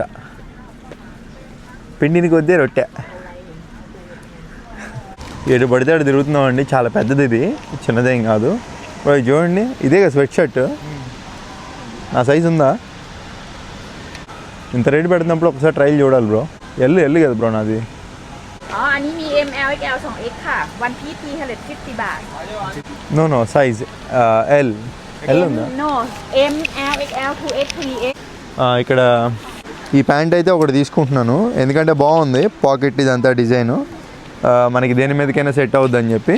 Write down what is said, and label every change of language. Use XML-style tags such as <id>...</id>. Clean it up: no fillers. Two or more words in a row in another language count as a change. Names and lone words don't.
<te>పిండిని కొద్దే రొట్టె. ఏడు పడితే అటు తిరుగుతున్నామండి, చాలా పెద్దది ఇది, చిన్నదేం కాదు. చూడండి ఇదే కదా</te> <en>sweat shirt,</en> <te>నా సైజు ఉందా? ఇంత రేటు పెడుతున్నప్పుడు ఒకసారి ట్రైల్ చూడాలి బ్రో. ఎల్లు కదా బ్రో నాది.</te> <th>อันนี้มี M L X L 2X ค่ะ One Piece 350 บาท</th> <en>no size L ఉందా? No M L X L 2X 3X.</en> <te>ఇక్కడ ఈ ప్యాంట్ అయితే ఒకటి తీసుకుంటున్నాను, ఎందుకంటే బాగుంది పాకెట్, ఇదంతా డిజైను మనకి దేని మీదకైనా సెట్ అవుద్ది అని చెప్పి.</te>